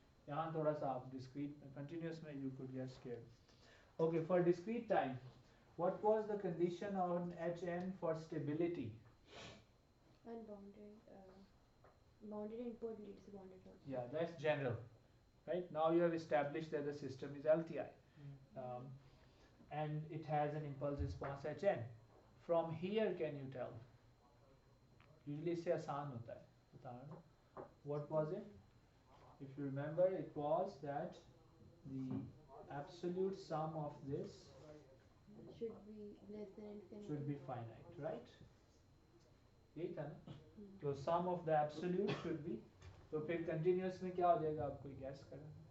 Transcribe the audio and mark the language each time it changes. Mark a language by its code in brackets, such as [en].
[hi] यहाँ थोड़ा सा आप [en] discrete continuous में you could get scared. Okay, for discrete time, what was the condition on Hn for stability? Unbounded, bounded input leads to bounded output. Yeah, that's general, right? Now you have established that the system is LTI, and it has an impulse response Hn. From here, can you tell? [hi] Usually से आसान होता है, बताना ना. [en] What was it? If you remember, it was that the absolute sum of this Should be less than infinity. should be finite, right? [hi] यही था ना? [en] So sum of the absolute should be. [hi] तो फिर continuous में क्या हो जाएगा, आप कोई guess करें?